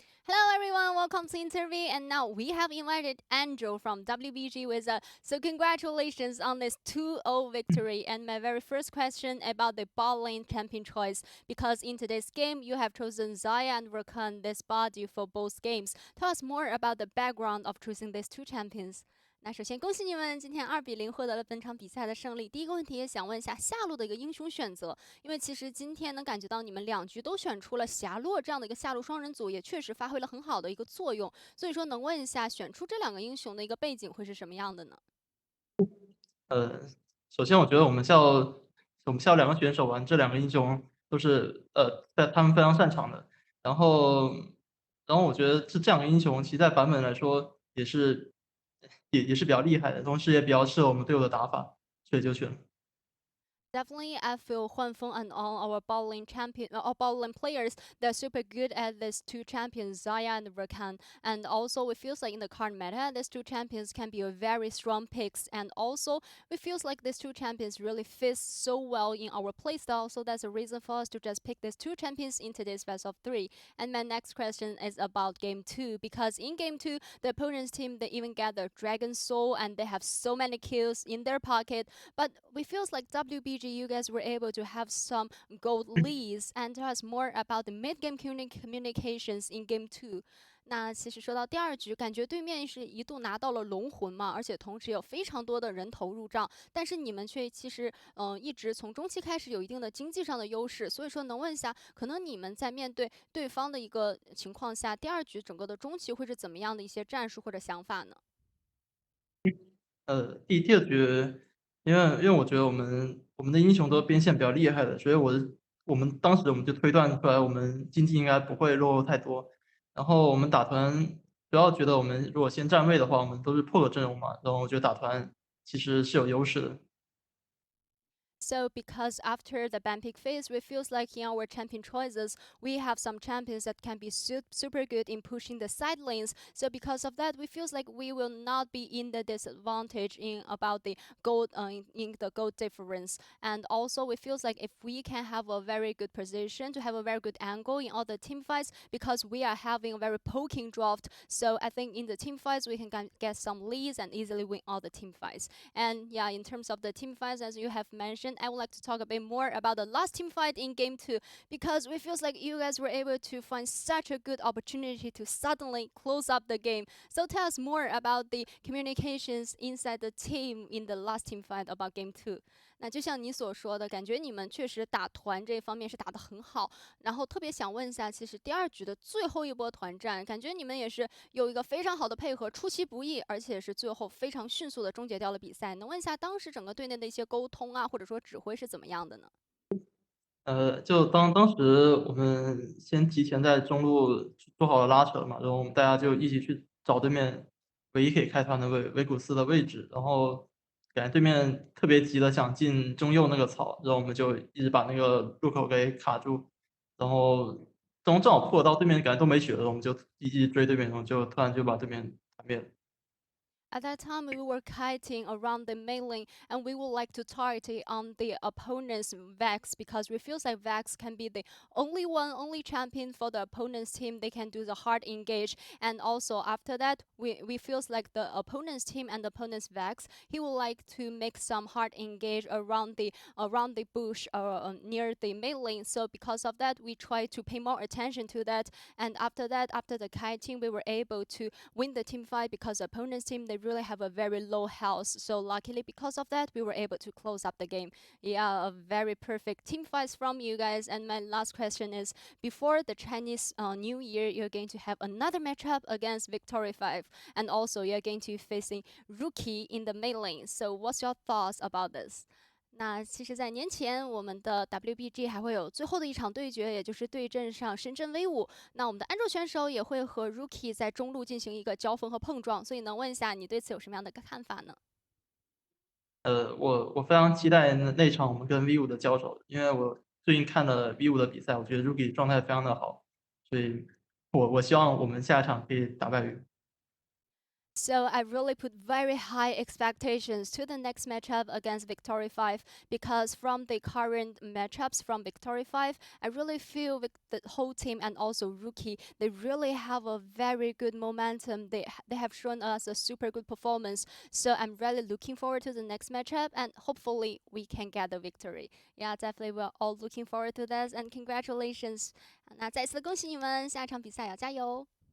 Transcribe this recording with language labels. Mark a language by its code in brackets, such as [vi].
[en] Hello everyone, welcome to the interview, and now we have invited Angel from WBG with us. So congratulations on this 2-0 victory. And my very first question about the bot lane champion choice, because in today's game you have chosen Zaya and Rakan this body for both games. Tell us more about the background of choosing these two champions. [zh] 那首先恭喜你们今天2-0获得了本场比赛的胜利。第一个问题也想问一下下路的一个英雄选择，因为其实今天能感觉到你们2局都选出了霞洛这样的一个下路双人组，也确实发挥了很好的一个作用。所以说能问一下选出这2个英雄的一个背景会是什么样的呢？首先我觉得我们校2个选手玩这2个英雄都是他们非常擅长的。然后然后我觉得这样的英雄，其实在版本来说也是比较厉害的，同时也比较适合我们队友的打法，所以就选了。 [en] Definitely, I feel Huan Feng and all our bowling players, they're super good at these two champions, Zaya and Rakan. And also, it feels like in the current meta, these two champions can be a very strong picks. And also, it feels like these two champions really fit so well in our playstyle. So that's a reason for us to just pick these two champions into this best of three. And my next question is about game two, because in game two, the opponent's team, they even get the Dragon Soul and they have so many kills in their pocket. But we feels like WBG, you guys were able to have some gold leads, and tell us more about the mid-game communications in game two. [zh] 那其实说到第二局，感觉对面是一度拿到了龙魂嘛，而且同时有非常多的人头入账，但是你们却其实一直从中期开始有一定的经济上的优势，所以说能问一下，可能你们在面对对方的一个情况下，第二局整个的中期会是怎么样的一些战术或者想法呢？第二局，因为我觉得我们的英雄都边线比较厉害的，所以我们当时就推断出来，我们经济应该不会落后太多。然后我们打团主要觉得我们如果先站位的话，我们都是破的阵容嘛，然后我觉得打团其实是有优势的。 [en] So because after the ban pick phase, we feels like in our champion choices, we have some champions that can be super good in pushing the side lanes. So because of that, we feels like we will not be in the disadvantage in about the gold in the gold difference. And also, we feels like if we can have a very good position to have a very good angle in all the team fights, because we are having a very poking draft. So I think in the team fights, we can get some leads and easily win all the team fights. And yeah, in terms of the team fights, as you have mentioned, I would like to talk a bit more about the last team fight in game two, because it feels like you guys were able to find such a good opportunity to suddenly close up the game. So tell us more about the communications inside the team in the last team fight about game two. [zh] 那就像你所说的，感觉你们确实打团这方面是打得很好，然后特别想问一下，其实第二局的最后一波团战，感觉你们也是有一个非常好的配合，出其不意，而且是最后非常迅速的终结掉了比赛。能问一下当时整个队内的一些沟通啊，或者说指挥是怎么样的呢？就当时我们先提前在中路做好了拉扯嘛，然后我们大家就一起去找对面唯一可以开团的维古斯的位置，然后感觉对面特别急的想进中右那个槽，然后我们就一直把那个入口给卡住，然后正好破到对面感觉都没血了，我们就一直追对面，然后就突然就把对面团灭了。 [en] At that time, we were kiting around the main lane, and we would like to target on the opponent's Vex, because we feel like Vex can be the only champion for the opponent's team. They can do the hard engage, and also after that, we feels like the opponent's team and the opponent's Vex, he would like to make some hard engage around the bush or near the main lane. So because of that, we try to pay more attention to that. And after that, after the kiting, we were able to win the team fight, because the opponent's team, they really have a very low health. So luckily, because of that, we were able to close up the game. Yeah, a very perfect team fights from you guys. And my last question is, before the Chinese New Year, you're going to have another matchup against Victory 5. And also, you're going to be facing Rookie in the main lane. So what's your thoughts about this? [zh] 那其实，在年前，我们的 WBG 还会有最后的一场对决，也就是对阵上深圳 V5。那我们的安卓选手也会和 Rookie 在中路进行一个交锋和碰撞，所以能问一下你对此有什么样的看法呢？我非常期待那场我们跟 V5的交手，因为我最近看了 V5的比赛，我觉得 Rookie 状态非常的好，所以我希望我们下一场可以打败 V5。 [en] So I really put very high expectations to the next matchup against Victory 5, because from the current matchups from Victory 5, I really feel the whole team and also Rookie, they really have a very good momentum. They have shown us a super good performance. So I'm really looking forward to the next matchup, and hopefully we can get the victory. Yeah, definitely we're all looking forward to this, and congratulations. [zh] 那再次恭喜你们，下一场比赛要加油。